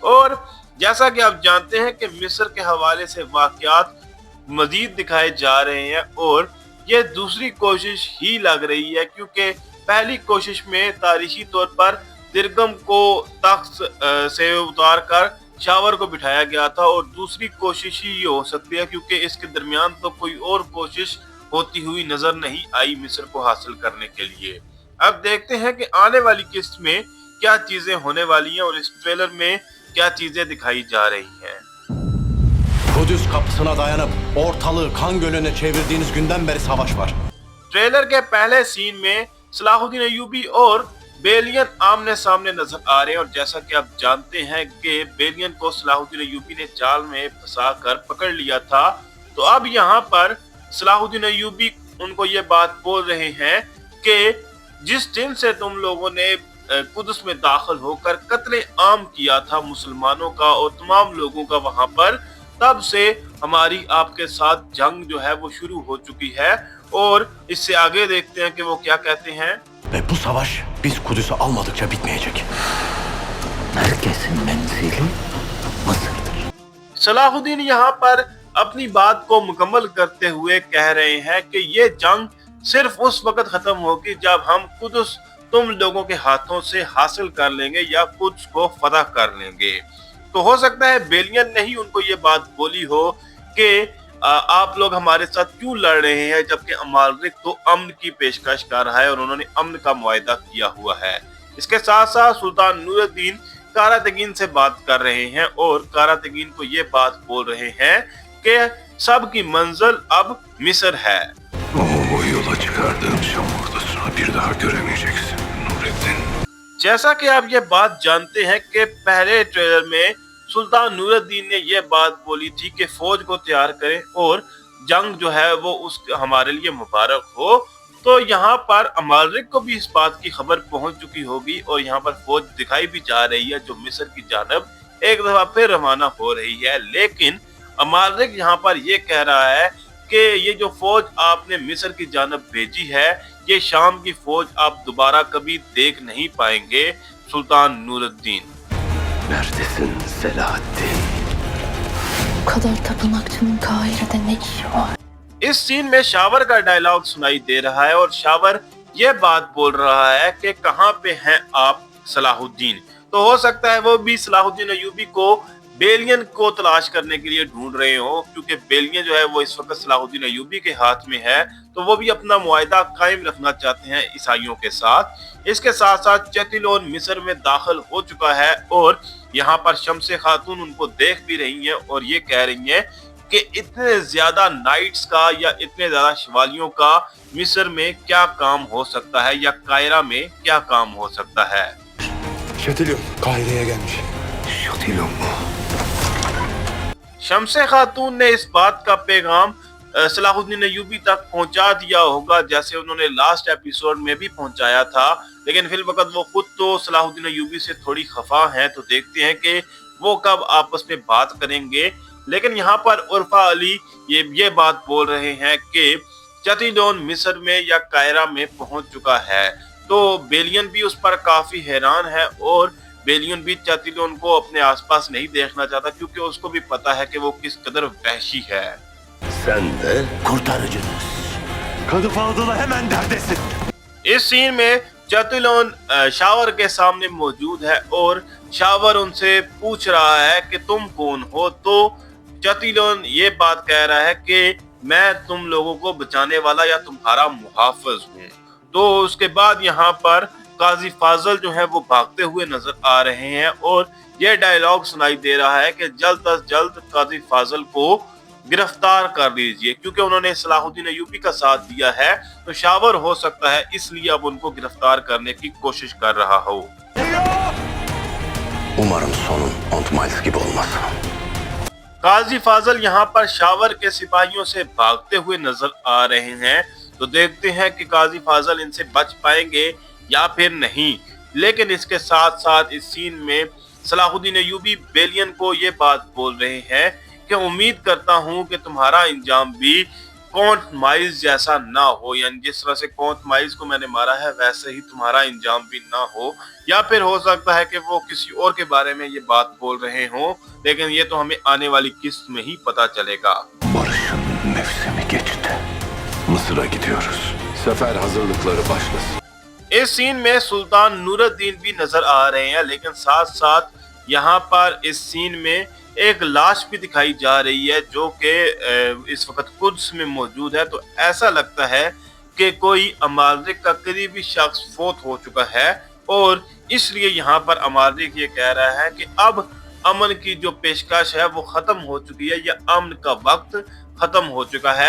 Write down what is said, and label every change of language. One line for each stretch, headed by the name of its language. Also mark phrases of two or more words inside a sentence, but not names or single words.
Urdu: اور جیسا کہ آپ جانتے ہیں کہ مصر کے حوالے سے واقعات مزید دکھائے جا رہے ہیں اور یہ دوسری کوشش ہی لگ رہی ہے، کیونکہ پہلی کوشش میں تاریخی طور پر ضرغام کو تخت سے اتار کر شاور کو بٹھایا گیا تھا اور دوسری کوشش ہی یہ ہو سکتی ہے، کیونکہ اس کے درمیان تو کوئی اور کوشش ہوتی ہوئی نظر نہیں آئی مصر کو حاصل کرنے کے لیے. اب دیکھتے ہیں کہ آنے والی قسط میں کیا چیزیں ہونے والی ہیں اور اس ٹریلر میں کیا چیزیں دکھائی جا رہی ہیں.
Turkish: Kudüs kapısına dayanıp ortalığı kan gölüne çevirdiğiniz günden beri savaş var.
Urdu: ٹریلر کے پہلے سین میں صلاح الدین ایوبی اور بیلیان آمنے سامنے نظر آ رہے ہیں اور جیسا کہ آپ جانتے ہیں کہ بیلیان کو صلاح الدین ایوبی نے جال میں پھنسا کر پکڑ لیا تھا. تو اب یہاں پر صلاح الدین ایوبی ان کو یہ بات بول رہے ہیں کہ جس دن سے تم لوگوں نے قدس میں داخل ہو کر قتل عام کیا تھا مسلمانوں کا اور تمام لوگوں کا وہاں پر، تب سے ہماری آپ کے ساتھ جنگ جو ہے وہ شروع ہو چکی ہے. اور اس سے آگے دیکھتے ہیں کہ وہ کیا کہتے ہیں.
Turkish: Ve bu savaş biz Kudüs'ü almadıkça bitmeyecek. Herkesin menzili Mısır'dır.
Urdu: صلاح الدین یہاں پر اپنی بات کو مکمل کرتے ہوئے کہہ رہے ہیں کہ یہ جنگ صرف اس وقت ختم ہوگی جب ہم قدس تم لوگوں کے ہاتھوں سے حاصل کر لیں گے یا قدس کو فتح کر لیں گے. تو ہو سکتا ہے بیلیان نے ہی ان کو یہ بات بولی ہو کہ آپ لوگ ہمارے ساتھ کیوں لڑ رہے ہیں، جبکہ اmaterially. اس کے ساتھ ساتھ سلطان نور الدین قراتگین سے بات کر رہے ہیں اور قراتگین کو یہ بات بول رہے ہیں کہ سب کی منزل اب مصر ہے.
Turkish: O yola çıkardığım Şam ordusunu bir daha göremeyeceksin Nurettin.
Urdu: جیسا کہ آپ یہ بات جانتے ہیں کہ پہلے ٹریلر میں سلطان نور الدین نے یہ بات بولی تھی کہ فوج کو تیار کریں اور جنگ جو ہے وہ اس ہمارے لیے مبارک ہو. تو یہاں پر امالریک کو بھی اس بات کی خبر پہنچ چکی ہوگی اور یہاں پر فوج دکھائی بھی جا رہی ہے جو مصر کی جانب ایک دفعہ پھر روانہ ہو رہی ہے. لیکن امالریک یہاں پر یہ کہہ رہا ہے کہ یہ جو فوج آپ نے مصر کی جانب بھیجی ہے، یہ شام کی فوج آپ دوبارہ کبھی دیکھ نہیں پائیں گے سلطان نور الدین.
Turkish: Neredesin Selahaddin? Bu kadar tapınakçının Kahire'de ne işi var?
Urdu: اس سین میں شاور کا ڈائلاگ سنائی دے رہا ہے اور شاور یہ بات بول رہا ہے کہ کہاں پہ ہیں آپ صلاح الدین. تو ہو سکتا ہے وہ بھی صلاح الدین ایوبی کو بیلیان کو تلاش کرنے کے لیے ڈھونڈ رہے ہو، کیونکہ بیلیان جو ہے وہ اس وقت صلاح الدین ایوبی کے ہاتھ میں ہے. تو وہ بھی اپنا معاہدہ قائم رکھنا چاہتے ہیں عیسائیوں کے ساتھ. اس کے ساتھ ساتھ شاتیلون مصر میں داخل ہو چکا ہے اور یہاں پر شمس خاتون ان کو دیکھ بھی رہی ہیں اور یہ کہہ رہی ہیں کہ اتنے زیادہ نائٹس کا یا اتنے زیادہ شوالیوں کا مصر میں کیا کام ہو سکتا ہے یا قاہرہ میں کیا کام ہو سکتا ہے.
Turkish: Şatilyon Kahire'ye gelmiş. Şatilon mu?
Urdu: شمس خاتون نے اس بات کا پیغام صلاح الدین ایوبی تک پہنچا دیا ہوگا، جیسے انہوں نے
English: last episode
Urdu: میں بھی پہنچایا تھا. لیکن پھر وقت وہ خود تو صلاح الدین ایوبی سے تھوڑی خفا ہیں، تو دیکھتے ہیں کہ وہ کب آپس میں بات کریں گے. لیکن یہاں پر عرفہ علی یہ بات بول رہے ہیں کہ شاتیلون مصر میں یا قاہرہ میں پہنچ چکا ہے. تو بیلیان بھی اس پر کافی حیران ہے اور بیلیان بھی شاتیلون کو اپنے آس پاس نہیں دیکھنا چاہتا، کیونکہ اس کو بھی پتا ہے کہ وہ کس قدر وحشی ہے.
Turkish: Sen de Kurtarıcınız. Kadıp Anadolu hemen neredesin?
Urdu: اس سین میں شاتیلون شاور کے سامنے موجود ہے اور شاور ان سے پوچھ رہا ہے کہ تم کون ہو. تو شاتیلون یہ بات کہہ رہا ہے کہ میں تم لوگوں کو بچانے والا یا تمہارا محافظ ہوں. تو اس کے بعد یہاں پر قاضی فاضل جو ہے وہ بھاگتے ہوئے نظر آ رہے ہیں اور یہ ڈائلاگ سنائی دے رہا ہے کہ جلد از جلد قاضی فاضل کو گرفتار کر لیجیے، کیونکہ انہوں نے صلاح الدین ایوبی کا ساتھ دیا ہے. تو شاور ہو سکتا ہے اس لیے اب ان کو گرفتار کرنے کی کوشش کر رہا ہو.
Turkish: Umarım sonun 10 Mayıs gibi olmaz.
Urdu: قاضی فاضل یہاں پر شاور کے سپاہیوں سے بھاگتے ہوئے نظر آ رہے ہیں، تو دیکھتے ہیں کہ قاضی فاضل ان سے بچ پائیں گے یا پھر نہیں. لیکن اس کے ساتھ ساتھ اس سین میں صلاح الدین ایوبی بیلیان کو یہ بات بول رہے ہیں کہ امید کرتا ہوں کہ تمہارا انجام بھی کاؤنٹ مائلز جیسا نہ ہو، یعنی جس طرح سے کاؤنٹ مائلز کو میں نے مارا ہے ویسے ہی تمہارا انجام بھی نہ ہو. یا پھر ہو سکتا ہے کہ وہ کسی اور کے بارے میں یہ بات بول رہے ہوں، لیکن یہ تو ہمیں آنے والی قسط میں ہی پتا چلے گا.
Turkish: Barış'ın mevsimi geçti. Mısır'a gidiyoruz. Sefer hazırlıkları başlasın.
Urdu: اس سین میں سلطان نور الدین بھی نظر آ رہے ہیں، لیکن ساتھ ساتھ یہاں پر اس سین میں ایک لاش بھی دکھائی جا رہی ہے جو کہ اس وقت قدس میں موجود ہے. تو ایسا لگتا ہے کہ کوئی امالریک کا قریبی شخص فوت ہو چکا ہے اور اس لیے یہاں پر امالریک یہ کہہ رہا ہے کہ اب امن کی جو پیشکش ہے وہ ختم ہو چکی ہے، یا امن کا وقت ختم ہو چکا ہے.